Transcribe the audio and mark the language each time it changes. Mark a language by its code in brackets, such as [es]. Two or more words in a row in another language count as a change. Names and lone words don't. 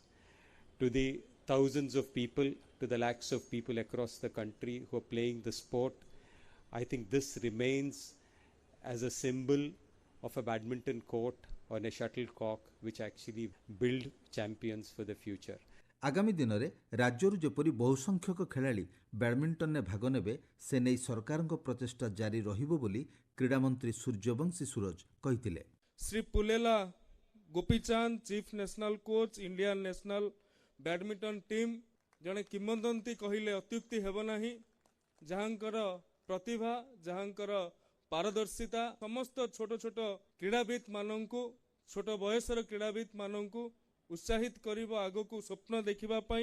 [en] To the thousands of people, to the lakhs of people across the country who are playing the sport, I think this remains as a symbol of a badminton court on a shuttlecock which actually build champions for the future. [or] ଆଗାମୀ ଦିନରେ ରାଜ୍ୟରୁ ଯେପରି ବହୁ ସଂଖ୍ୟକ ଖେଳାଳି ବ୍ୟାଡମିଣ୍ଟନରେ ଭାଗ ନେବେ ସେ ନେଇ ସରକାରଙ୍କ ପ୍ରଚେଷ୍ଟା ଜାରି ରହିବ ବୋଲି କ୍ରୀଡ଼ାମନ୍ତ୍ରୀ ସୂର୍ଯ୍ୟବଂଶୀ ସୁରଜ କହିଥିଲେ। ଶ୍ରୀ ପୁଲେଲା ଗୋପୀଚାନ୍ଦ, [en] Chief National Coach, [or] ଇଣ୍ଡିଆନ୍ ନ୍ୟାସନାଲ ବ୍ୟାଡମିଣ୍ଟନ ଟିମ୍ ଜଣେ କିମ୍ବଦନ୍ତୀ କହିଲେ ଅତ୍ୟୁକ୍ତି ହେବ ନାହିଁ, ଯାହାଙ୍କର ପ୍ରତିଭା, ଯାହାଙ୍କର ପାରଦର୍ଶିତା ସମସ୍ତ ଛୋଟ ଛୋଟ କ୍ରୀଡ଼ାବିତ୍ ମାନଙ୍କୁ, ଛୋଟ ବୟସର କ୍ରୀଡ଼ାବିତ୍ ମାନଙ୍କୁ ଉତ୍ସାହିତ କରିବ ଆଗକୁ ସ୍ୱପ୍ନ ଦେଖିବା ପାଇଁ।